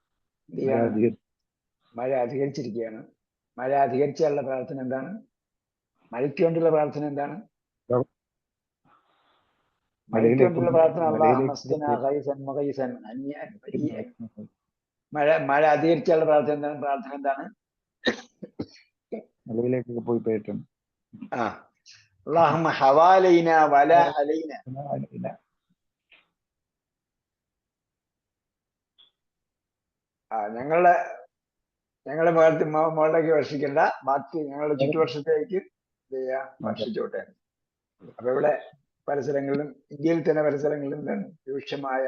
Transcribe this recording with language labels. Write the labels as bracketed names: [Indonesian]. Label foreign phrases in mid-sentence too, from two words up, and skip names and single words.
[Malayalam] മഴ അധികരിച്ചിരിക്കുകയാണ് മഴ അധികരിച്ചുള്ള പ്രാർത്ഥന എന്താണ് മഴയ്ക്ക് വേണ്ടിയുള്ള പ്രാർത്ഥന എന്താണ് മഴയ്ക്ക് വേണ്ടിയുള്ള പ്രാർത്ഥന മഴ അധികരിച്ചുള്ള പ്രാർത്ഥന എന്താണ് മലയിലേക്കൊക്കെ പോയി പോയിട്ടും [Arabic] اللهم حوالينا ولا علينا [Malayalam] ഞങ്ങളുടെ മുകളിലേക്ക് വർഷിക്കണ്ട ബാക്കി ഞങ്ങളുടെ ചുറ്റുവർഷത്തേക്ക് വർഷിച്ചോട്ടെ അപ്പൊ ഇവിടെ പരിസരങ്ങളിലും ഇന്ത്യയിൽ തന്നെ പരിസരങ്ങളിലും രൂക്ഷമായ